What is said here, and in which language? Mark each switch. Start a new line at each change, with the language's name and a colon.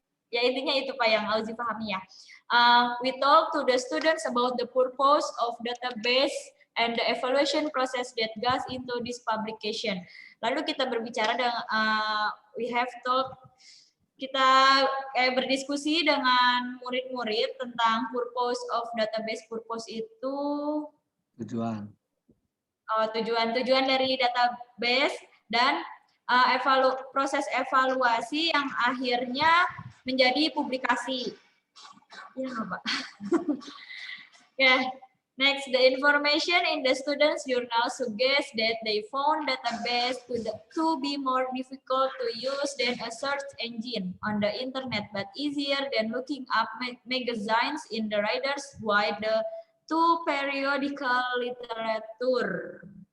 Indonesian: Ya intinya itu Pak yang Auzi pahami ya.
English: We talk to the students about the purpose of database and the evaluation process that goes into this publication.
Indonesian: Lalu kita berbicara dengan kita berdiskusi dengan murid-murid tentang
English: purpose of database.
Indonesian: Purpose itu tujuan dari database dan proses evaluasi yang akhirnya menjadi publikasi. Ya, Pak. Okay.
English: Next, the information in the students' journal suggests that they found database to be more difficult to use than a search engine on the internet, but easier than looking up magazines in the Reader's Guide to Periodical Literature.